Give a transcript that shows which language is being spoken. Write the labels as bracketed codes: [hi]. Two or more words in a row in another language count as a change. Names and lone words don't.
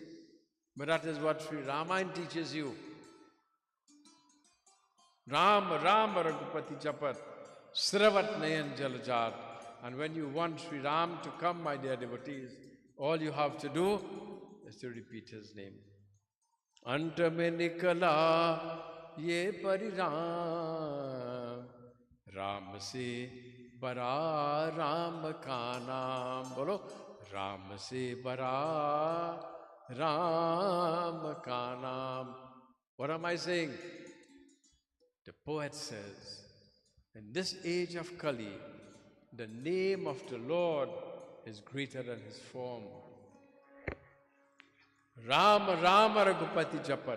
[en] But that is what Sri Ramayana teaches you. [hi] राम रघुपति जपत, स्रवत नयन जलजात. [en] And when you want Sri Ram to come, my dear devotees, all you have to do is to repeat his name. [hi] अंत में निकला ये परिणाम, राम से बड़ा राम का नाम. बोलो, राम से बड़ा राम का नाम. [en] What am I saying? The poet says, in this age of Kali, the name of the Lord is greater than his form. [hi] राम रघुपति जपत.